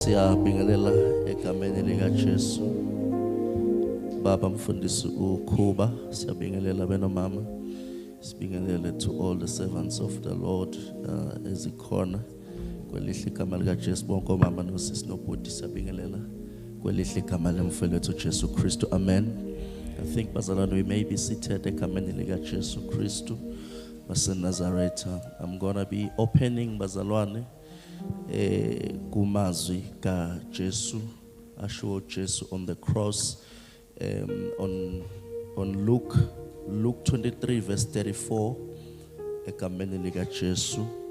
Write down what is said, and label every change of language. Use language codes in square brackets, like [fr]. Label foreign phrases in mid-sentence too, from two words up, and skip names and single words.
[zu] Siyabingelela egameni lika Jesu. Baba mfundisi ukhuba, siyabingelela benomama. [en] Sibingelele to all the servants of the Lord [zu] ezikhona kwelihle igama lika Jesu. Bonke omama nosisi nobhuti siyabingelela kwelihle igama lemfowethu Jesu Kristu. [en] Amen. I think bazalwane, we may be seated [zu] egameni lika Jesu Kristu wase Nazareth. [en] I'm gonna be opening [zu] bazalwane kumazwi ka Jesu asho Jesu [en] on the cross, on Luke 23 verse 34 [zu] egameni lika Jesu.